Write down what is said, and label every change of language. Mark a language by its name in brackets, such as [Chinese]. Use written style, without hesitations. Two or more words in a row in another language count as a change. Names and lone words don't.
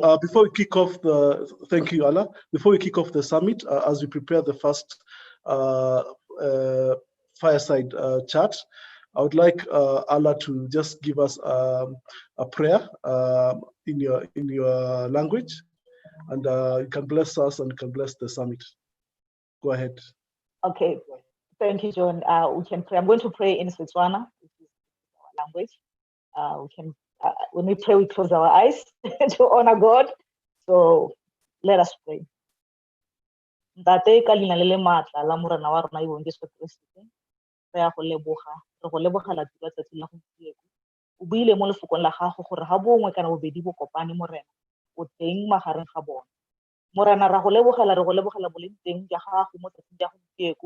[English] before we kick off thank you, Ala. Before we kick off the summit, as we prepare the first fireside chat, I would like Allah to just give us a prayer in your language, and you can bless us and you can bless the summit. Go ahead. Okay, thank you, John. We can pray. I'm going to pray in Setswana, which is our language. We can when we pray, we close our eyes to honor God. So let us pray. [Tswana] Ntate ka leina le le maatla la morena wa rona Jesu Kriste, re ya go lebogela tsatsi la gompieno. O buile mo lefokong la gago gore ga bongwe kana bobedi bo kopane morena o teng magareng ga bona. Morena ra go lebogela boleng teng ja gago mo tsatsing ja gompieno.